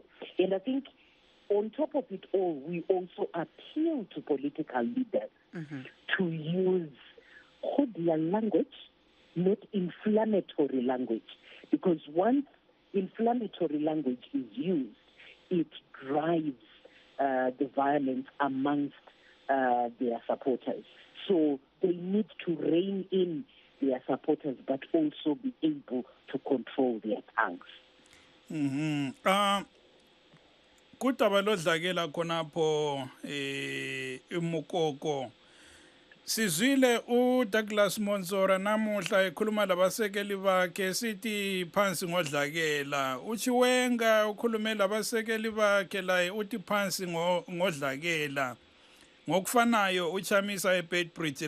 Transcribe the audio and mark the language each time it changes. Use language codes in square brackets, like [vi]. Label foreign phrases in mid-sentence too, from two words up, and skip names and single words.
[en] And I think on top of it all, we also appeal to political leaders to use cordial language, not inflammatory language, because once inflammatory language is used, it drives the violence amongst their supporters. So they need to rein in their supporters, but also be able to control their tongues. [nd] Kudaba lodlakela khonapho eMukoko sizwile uDouglas Monsora namuhla ekhuluma labasekeli bakhe sithi phansi ngodlakela uChiwenga ukhulume labasekeli bakhe la uthi phansi ngodlakela ngokufanayo uChamisa eBedbridge